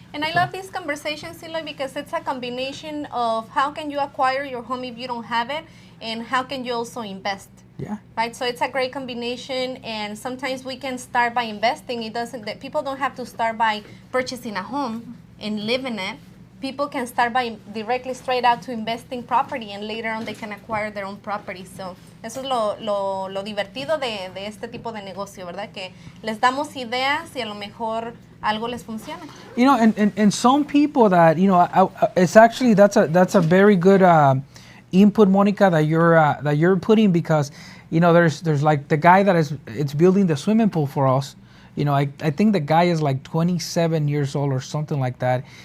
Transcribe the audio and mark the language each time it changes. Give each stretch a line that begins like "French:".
English: And I love these conversations, Eloy, because it's a combination of how can you acquire your home if you don't have it, and how can you also invest. Yeah. Right, so it's a great combination, and sometimes we can start by investing. That people don't have to start by purchasing a home and live in it. People can start by directly straight out to investing property, and later on they can acquire their own property.
Spanish: So eso es lo divertido de este tipo de negocio, ¿verdad? Que les damos ideas y a lo mejor algo les funciona.
English: And some people that, it's actually, that's a very good input, Monica, that you're putting, because there's like the guy that it's building the swimming pool for us. I think the guy is like 27 years old or something like that.